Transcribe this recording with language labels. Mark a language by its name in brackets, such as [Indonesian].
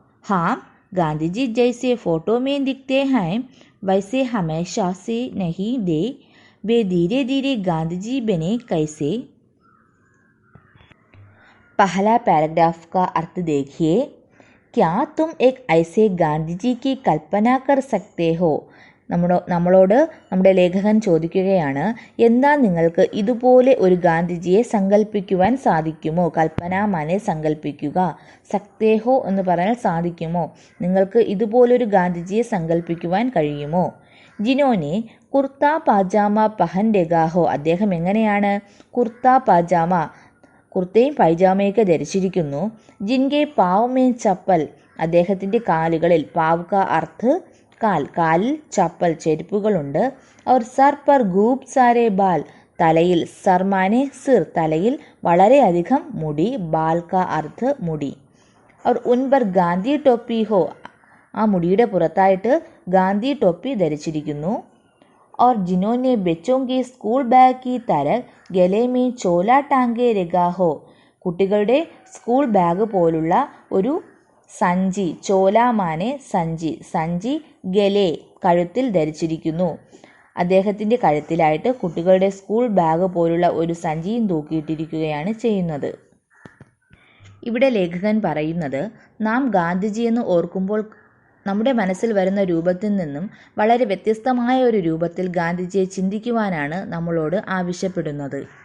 [Hindi] हाँ, गांधी जी जैसे फोटो में दिखते हैं वैसे हमेशा से नहीं दे. वे धीरे धीरे गांधी जी बने कैसे. पहला पैराग्राफ का अर्थ देखिए. क्या तुम एक ऐसे गांधी जी की कल्पना कर सकते हो. [Malayalam] നമ്മളോട് നമ്മുടെ ലേഖകൻ ചോദിക്കുകയാണ്, എന്താ നിങ്ങൾക്ക് ഇതുപോലെ ഒരു ഗാന്ധിജിയെ സങ്കല്പിക്കുവാൻ സാധിക്കുമോ? കൽപ്പന മനെ സങ്കല്പിക്കുക, സക്തേഹോ എന്ന് പറഞ്ഞാൽ സാധിക്കുമോ, നിങ്ങൾക്ക് ഇതുപോലൊരു ഗാന്ധിജിയെ സങ്കല്പിക്കുവാൻ കഴിയുമോ? [Hindi] ജിനോനെ കുർത്ത പാജാമ പഹൻ രഖാഹോ. [Malayalam] അദ്ദേഹം എങ്ങനെയാണ്? കുർത്ത പാജാമ, കുർത്തയും പൈജാമയൊക്കെ ധരിച്ചിരിക്കുന്നു. [Hindi] ജിൻകെ പാവ് മേ ചപ്പൽ, [Malayalam] അദ്ദേഹത്തിൻ്റെ കാലുകളിൽ, പാവ് കാ അർത്ഥ് കാലിൽ ചപ്പൽ ചെരുപ്പുകളുണ്ട്. [Hindi] और सर पर खूब सारे बाल, [Malayalam] തലയിൽ, സർമാനെ സിർ തലയിൽ വളരെയധികം മുടി, ബാൽ കാ അർത്ഥ് മുടി. [Hindi] और उन पर ഗാന്ധി ടോപ്പി ഹോ, [Malayalam] ആ മുടിയുടെ പുറത്തായിട്ട് ഗാന്ധി ടോപ്പി ധരിച്ചിരിക്കുന്നു. [Hindi] और जिन्होंने बच्चों के स्कूल बैग की तरह गले में चोला टांगे रखा हो, [Malayalam] കുട്ടികളുടെ സ്കൂൾ ബാഗ് പോലുള്ള ഒരു സഞ്ചി, ചോലാമാനെ സഞ്ചി, സഞ്ചി ഗലെ കഴുത്തിൽ ധരിച്ചിരിക്കുന്നു. അദ്ദേഹത്തിൻ്റെ കഴുത്തിലായിട്ട് കുട്ടികളുടെ സ്കൂൾ ബാഗ് പോലുള്ള ഒരു സഞ്ചിയും തൂക്കിയിട്ടിരിക്കുകയാണ് ചെയ്യുന്നത്. ഇവിടെ ലേഖകൻ പറയുന്നത്, നാം ഗാന്ധിജിയെന്ന് ഓർക്കുമ്പോൾ നമ്മുടെ മനസ്സിൽ വരുന്ന രൂപത്തിൽ നിന്നും വളരെ വ്യത്യസ്തമായ ഒരു രൂപത്തിൽ ഗാന്ധിജിയെ ചിന്തിക്കുവാനാണ് നമ്മളോട് ആവശ്യപ്പെടുന്നത്.